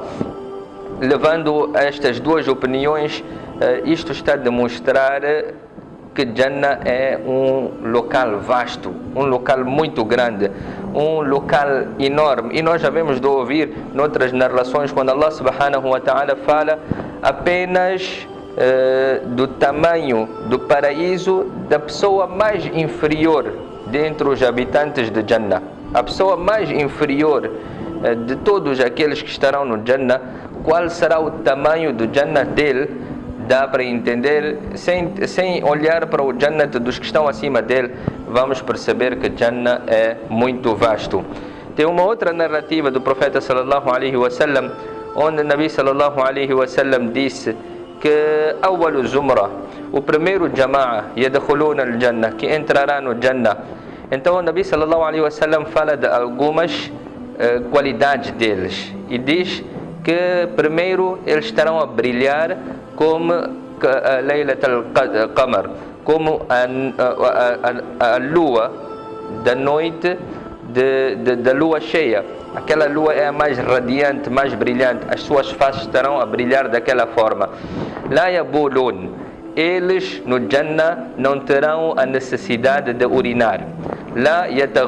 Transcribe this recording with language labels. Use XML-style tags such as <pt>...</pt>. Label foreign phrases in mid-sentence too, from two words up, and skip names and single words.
<pt>Levando a estas 2 opiniões, isto está a demonstrar que Jannah é um local vasto, um local muito grande, um local enorme. E nós já vemos de ouvir noutras narrações, quando Allah</pt> <ar>سبحانه وتعالى</ar> <pt>fala apenas do tamanho do paraíso da pessoa mais inferior dentre os habitantes de Jannah. A pessoa mais inferior de todos aqueles que estarão no Jannah, qual será o tamanho do Jannah dele? Dá para entender, sem olhar para o Jannah dos que estão acima dele, vamos perceber que Jannah é muito vasto. Tem uma outra narrativa do profeta</pt> <ar>صلى الله عليه وسلم,</ar> <pt>onde o Nabi</pt> <ar>صلى الله عليه وسلم</ar> <pt>disse que</pt> <ar>أول زمرة,</ar> <pt>o primeiro jama'a,</pt> <ar>يدخلون الجنة,</ar> <pt>que entrará no Jannah. Então o Nabi</pt> <ar>صلى الله عليه وسلم</ar> <pt>fala de algumas qualidades deles e diz que primeiro eles estarão a brilhar como a</pt> <ar>ليلة القمر,</ar> <pt>como a lua da noite da lua cheia. Aquela lua é a mais radiante, mais brilhante, as suas faces estarão a brilhar daquela forma.</pt> <ar>لا يبولون,</ar> <pt>eles no Jannah não terão a necessidade de urinar.</pt>